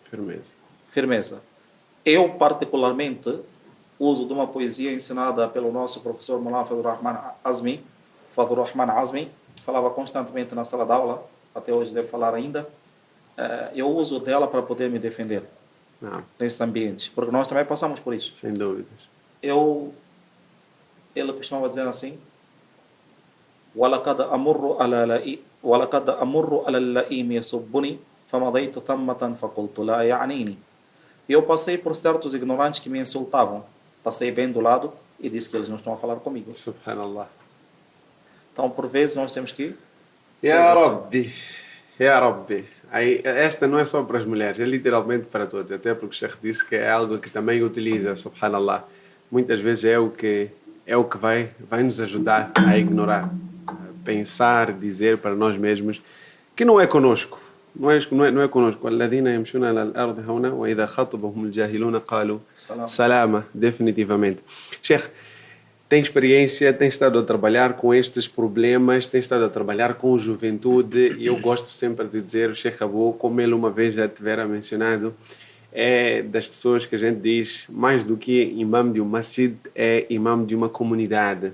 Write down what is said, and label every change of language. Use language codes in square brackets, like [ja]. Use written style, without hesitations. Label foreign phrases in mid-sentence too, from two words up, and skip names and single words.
[pt] Eu, particularmente, uso de uma poesia ensinada pelo nosso professor Mullah Fadhur Rahman Azmi, falava constantemente na sala de aula, até hoje deve falar ainda. Eu uso dela para poder me defender nesses ambientes, porque nós também passamos por isso. Sem dúvidas. Ele costumava dizer assim: [ar] وَلَقَدْ أَمُرُّ عَلَى اللَّئِيمِ يَسُبُّنِي فَمَضَيْتُ ثَمَّةً فَقُلْتُ لَا يَعْنِينِي. [pt] Eu passei por certos ignorantes que me insultavam. Passei bem do lado e disse que eles não estão a falar comigo. Subhanallah. Então, por vezes, nós temos que [ar] يا رب، يا رب. [pt] Aí, esta não é só para as mulheres, é literalmente para todos. Até porque o Sheikh disse que é algo que também utiliza, subhanallah. Muitas vezes é o que vai nos ajudar a ignorar, a pensar, dizer para nós mesmos que não é conosco. Não é conosco. [ar] الذين يمشون على الأرض هونا وإذا خاطبهم الجاهلون قالوا Salam. سلاما. [pt] Definitivamente. Sheikh, tem experiência, tem estado a trabalhar com estes problemas, tem estado a trabalhar com juventude e eu gosto sempre de dizer, o Sheikh Abu, como ele uma vez já tivera mencionado, é das pessoas que a gente diz, mais do que imam de um masjid, é imam de uma comunidade.